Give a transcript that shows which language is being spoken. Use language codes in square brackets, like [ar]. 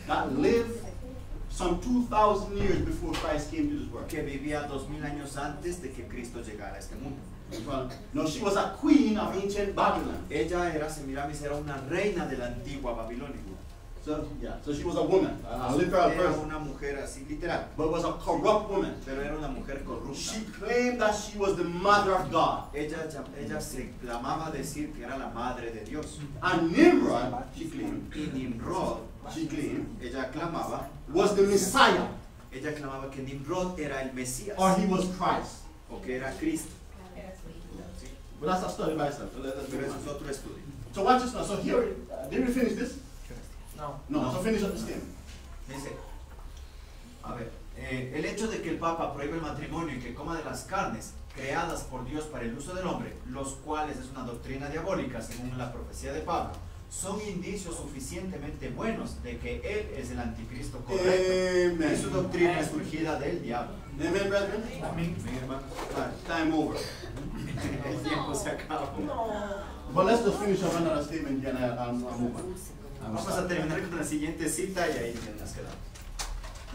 [en] that lived some 2,000 years before Christ came to this world. [es] que vivía 2000 años antes de que Cristo llegara a este mundo. [en] No, she was a queen of ancient Babylon. [es] Semiramis era una reina de la antigua Babilonia. [en] So she was a woman, a literal [es] Era [en] person, [es] una mujer así literal, [en] but was a corrupt woman. [es] pero era una mujer corrupta. [en] She claimed that she was the mother of God. [es] Ella se clamaba decir que era la madre de Dios. [en] And Nimrod, she claimed, [es] Y Nimrod, ella clamaba, [en] was the Messiah, [es] ella clamaba que Nimrod era el Mesías, [en] or he was Christ. [es] o que era Cristo. [en] But that's a study by itself. So let's [es] Pero [en] move [es] eso [en] on. [es] es otro estudio. [en] So watch this now. So here, did we finish this? No. No. So finish up the statement. [es] Dice, a ver, el hecho de que el Papa prohíbe el matrimonio y que coma de las carnes creadas por Dios para el uso del hombre, los cuales es una doctrina diabólica según la profecía de Pablo, son indicios suficientemente buenos de que él es el anticristo correcto. [en] Amen. [es] Y su doctrina es surgida del diablo. [en] Amen, brethren. [es] Amén, hermano. [en] Time over. [es] El tiempo se acabó. [en] But let's just finish up another statement and I'll move on. [es] Vamos a terminar con la siguiente cita y ahí nos quedamos.